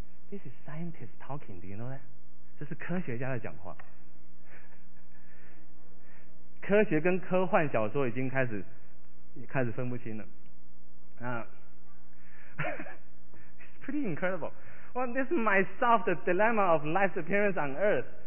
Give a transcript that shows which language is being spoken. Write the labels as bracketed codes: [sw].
[en] This is scientist talking, do you know that？ [zh] 这是科学家的讲话。科学跟科幻小说已经开始分不清了。 [en] It's pretty incredible. Well, this might solve the dilemma of life's appearance on Earth.